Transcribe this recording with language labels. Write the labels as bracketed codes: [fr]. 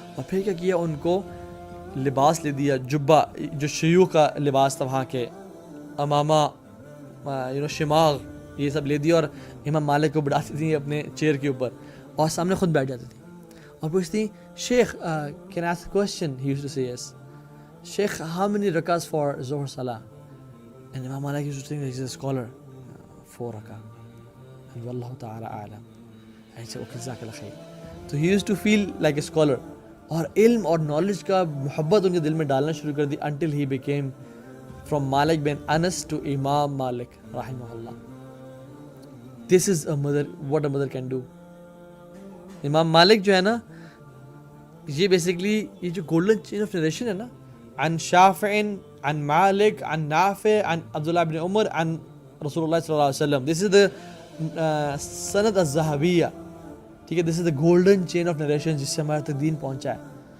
[ur] اور پھر کیا کیا, ان کو لباس لے دیا, جبہ جو شیوخ کا لباس تھا وہاں کے, امامہ شماغ یہ سب لے دیا, اور امام مالک کو بڑھاتی تھیں اپنے چیئر کے اوپر اور سامنے خود بیٹھ جاتی تھی اور پوچھتی شیخ [en] Can I ask a question, he used to say yes. Sheikh how many rakats for Zohar Salah? And Imam Malik used to think that he's a scholar. 4 rakah. And Wallahu ta'ala a'lam. And he said, okay, jazakallah khair. So he used to feel like a scholar. [ur] اور علم اور knowledge کا محبت ان کے دل میں ڈالنا شروع کر دی [en] until he became from [ur] Malik bin Anas to Imam Malik رحمہ اللہ. [en] This is a mother, what a mother can do. [ur] امام مالک جو ہے نا, یہ بیسکلی یہ جو [en] golden chain of narration [ur] ہے نا, عن شافع عن مالک عن نافع عن عبداللہ بن عمر عن رسول اللہ صلی اللہ علیہ وسلم, [en] this is the [ur] سند الذہبیہ, ٹھیک ہے, [en] this is the golden chain of narration [ur] جس سے ہمارا تک دین پہنچا ہے.